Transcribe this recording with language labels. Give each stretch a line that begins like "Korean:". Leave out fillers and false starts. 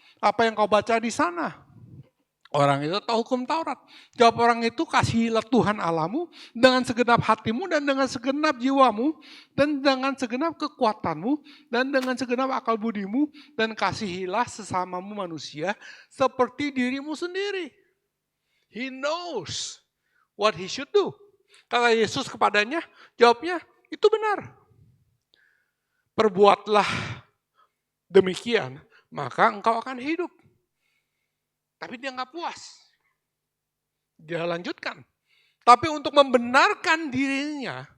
Indonesian: Apa yang kau baca di sana? Orang itu tahu hukum Taurat. Jawab orang itu, kasihilah Tuhan Allahmu dengan segenap hatimu dan dengan segenap jiwamu dan dengan segenap kekuatanmu dan dengan segenap akal budimu dan kasihilah sesamamu manusia seperti dirimu sendiri.
English: He knows what he should do.
Indonesian: Kata Yesus kepadanya, jawabnya, itu benar. Perbuatlah demikian, maka engkau akan hidup. Tapi dia nggak puas. Dia lanjutkan. Tapi untuk membenarkan dirinya,